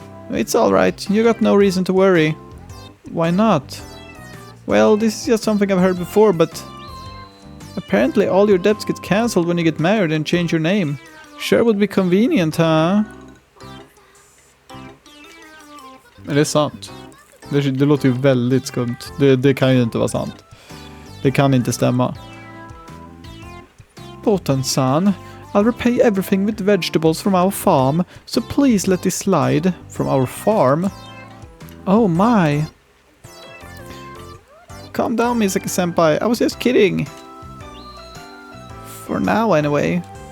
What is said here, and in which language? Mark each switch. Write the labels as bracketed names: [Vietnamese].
[English] It's alright, you got no reason to worry. Why not? Well, this is just something I've heard before, but apparently all your debts get cancelled when you get married and change your name. Sure would be convenient, huh? [Swedish] Är det sant? Det låter ju väldigt skumt. Det kan ju inte vara sant. Det kan inte stämma. [English] Botan-san, I'll repay everything with vegetables from our farm, so please let this slide. From our farm? Oh my. Calm down, Misaki-senpai. I was just kidding. For now, anyway.